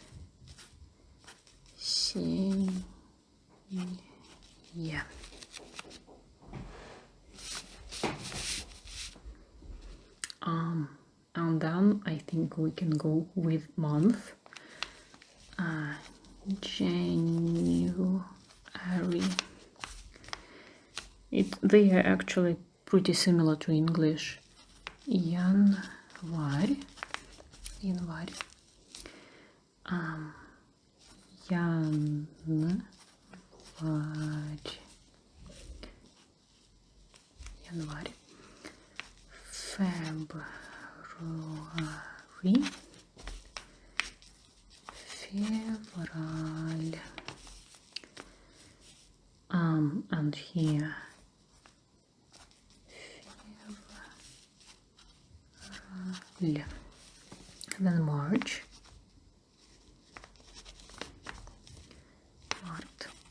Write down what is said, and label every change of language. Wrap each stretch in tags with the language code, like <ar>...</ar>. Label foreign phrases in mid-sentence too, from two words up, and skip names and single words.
<en>And then I think we can go with month. January. They are actually pretty similar to English.</en> <ru>Январь. Январь. Январь. Январь. Февраль. Февраль.</ru> <en>And here Fevral. Then March. Mart.</en>